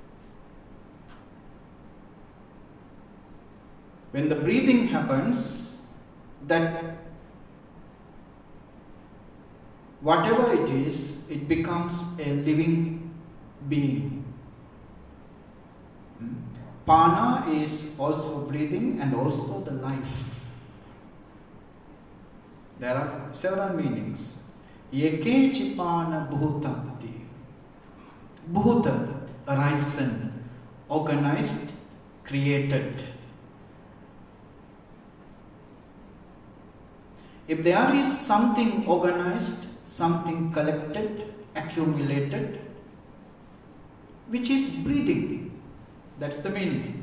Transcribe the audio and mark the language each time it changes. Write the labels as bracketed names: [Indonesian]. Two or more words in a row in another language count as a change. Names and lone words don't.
[English] When the breathing happens, that whatever it is, it becomes a living being. Pana is also breathing and also the life. There are several meanings. [Pali] Yeke chipana bhutati. Bhuta, [English] arisen, organized, created. If there is something organized, something collected, accumulated, which is breathing, that's the meaning.